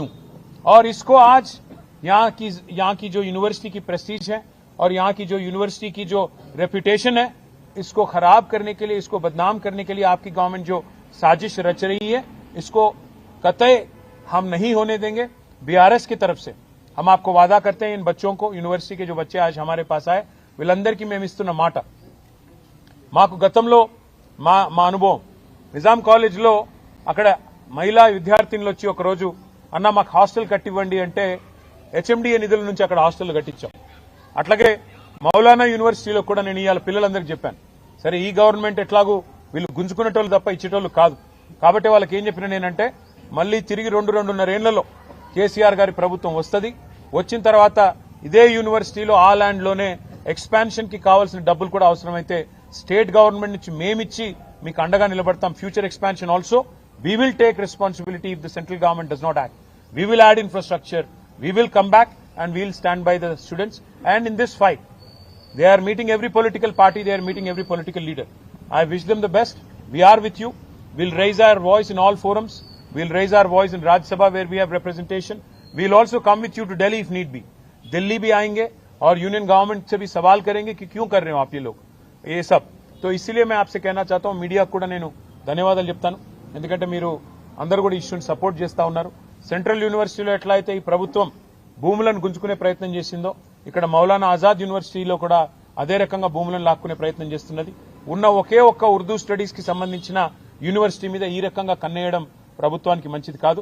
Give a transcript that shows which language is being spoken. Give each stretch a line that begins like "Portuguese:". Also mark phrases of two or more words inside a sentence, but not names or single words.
Hindi: और इसको आज यहाँ की जो यूनिवर्सिटी की प्रेस्टीज है और यहाँ की जो यूनिवर्सिटी की जो रेपुटेशन है, इसको खराब करने के लिए, इसको बदनाम करने के लिए आपकी गवर्नमेंट जो साजिश रच रही है, इसको कतई हम नहीं होने देंगे. बीआरएस की तरफ से हम आपको वादा करते हैं, इन बच्चों को, यूनिवर्सिटी के जो बच्चे आज हमारे पास आए
Telugu: వీళ్ళందరికీ మేము ఇస్తున్న మాట, మాకు గతంలో మా అనుభవం నిజాం కాలేజ్లో అక్కడ మహిళా విద్యార్థినులు వచ్చి ఒకరోజు అన్న మాకు హాస్టల్ కట్టివ్వండి అంటే హెచ్ఎండిఏ నిధుల నుంచి అక్కడ హాస్టల్ కట్టించాం. అట్లాగే మౌలానా యూనివర్సిటీలో కూడా నేను ఇవాళ పిల్లలందరికీ చెప్పాను, సరే ఈ గవర్నమెంట్ ఎట్లాగూ వీళ్ళు గుంజుకునేటోళ్ళు తప్ప ఇచ్చేటోళ్ళు కాదు కాబట్టి వాళ్ళకి ఏం చెప్పిన నేనంటే, మళ్లీ తిరిగి 2-2.5 ఏళ్లలో కేసీఆర్ గారి ప్రభుత్వం వస్తుంది, వచ్చిన తర్వాత ఇదే యూనివర్సిటీలో ఆ ల్యాండ్ లోనే ఎక్స్పాన్షన్ కి కావాల్సిన డబ్బులు కూడా అవసరమైతే
English: state government
Telugu: నుంచి మేమిచ్చి మీకు అండగా నిలబడతాం.
English: future expansion also we will take responsibility if the central government does not act. We will add infrastructure, we will come back and we will stand by the students. And in this fight, they are meeting every political party, they are meeting every political leader. I wish them the best. We are with you. We'll raise our voice in all forums. We'll raise our voice in Rajya Sabha where we have representation. We'll also come with you to Delhi if need be.
Hindi: दिल्ली भी आएंगे और
English: union government
Hindi: से भी सवाल करेंगे कि क्यों कर रहे हो आप ये लोग ये सब. तो इसलिए मैं आपसे कहना चाहता हूं
Telugu: మీడియా కూడా నేను ధన్యవాదాలు చెప్తాను. ఎందుకంటే మీరు అందరూ కూడా
English: issue support
Telugu: చేస్తా ఉన్నారు.
English: central university
Telugu: ఎట్లా అయితే ఈ ప్రభుత్వం భూములను గుంజుకునే ప్రయత్నం చేసిందో ఇక్కడ మౌలానా ఆజాద్ యూనివర్సిటీలో కూడా అదే రకంగా భూములను లాక్కునే ప్రయత్నం చేస్తున్నది. ఉన్న ఒకే ఒక్క
English: Urdu studies
Telugu: కి సంబంధించిన యూనివర్సిటీ మీద ఈ రకంగా కన్నేయడం ప్రభుత్వానికి మంచిది కాదు.